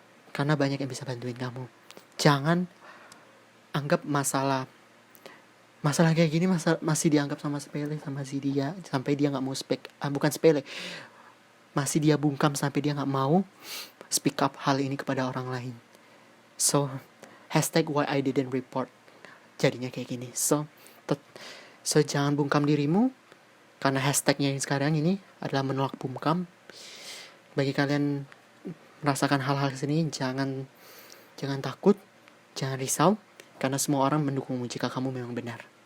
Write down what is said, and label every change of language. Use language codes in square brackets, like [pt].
[id] Karena banyak yang bisa bantuin kamu. Jangan anggap masalah kayak gini masih dianggap sepele sama si dia, sampai dia nggak mau bukan sepele, masih dia bungkam sampai dia nggak mau speak up hal ini kepada orang lain. [en] So #why I didn't report [id] jadinya kayak gini. So jangan bungkam dirimu, karena hashtagnya yang sekarang ini adalah menolak bungkam. Bagi kalian merasakan hal-hal sini, jangan takut, jangan risau, karena semua orang mendukungmu jika kamu memang benar.